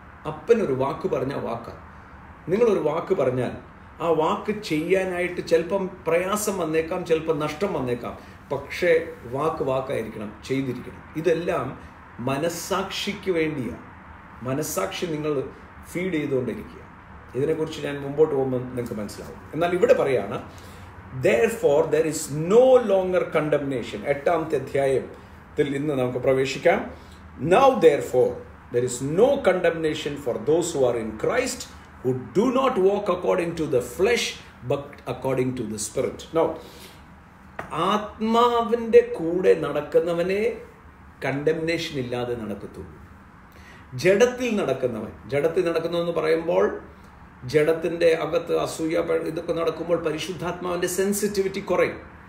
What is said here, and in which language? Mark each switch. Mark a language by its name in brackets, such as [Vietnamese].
[Malayalam] അപ്പനൊരു വാക്ക് പറഞ്ഞാൽ വാക്കാണ്. നിങ്ങളൊരു വാക്ക് പറഞ്ഞാൽ ആ വാക്ക് ചെയ്യാനായിട്ട് ചിലപ്പം പ്രയാസം വന്നേക്കാം, ചിലപ്പം നഷ്ടം വന്നേക്കാം. പക്ഷേ വാക്ക് വാക്കായിരിക്കണം, ചെയ്തിരിക്കണം. ഇതെല്ലാം മനസ്സാക്ഷിക്ക് വേണ്ടിയാണ്. മനസ്സാക്ഷി നിങ്ങൾ ഫീഡ് ചെയ്തുകൊണ്ടിരിക്കുക. ഇതിനെക്കുറിച്ച് ഞാൻ മുമ്പോട്ട് പോകുമ്പോൾ നിങ്ങൾക്ക് മനസ്സിലാവും. എന്നാൽ ഇവിടെ പറയാണ്, [English] therefore there is no longer condemnation. [Malayalam] 8-ാമത്തെ അധ്യായത്തിൽ ഇന്ന് നമുക്ക് പ്രവേശിക്കാം. [English] Now therefore there is no condemnation for those who are in Christ, who do not walk according to the flesh but according to the Spirit. [Malayalam] Now, ആത്മാവിൻ്റെ കൂടെ നടക്കുന്നവനെ condemnation ഇല്ലാതെ നടക്കത്തുള്ളൂ. ജഡത്തിൽ നടക്കുന്നവെന്ന് പറയുമ്പോൾ ജഡത്തിൻ്റെ അകത്ത് അസൂയ ഇതൊക്കെ നടക്കുമ്പോൾ പരിശുദ്ധാത്മാവിൻ്റെ സെൻസിറ്റിവിറ്റി കുറയും.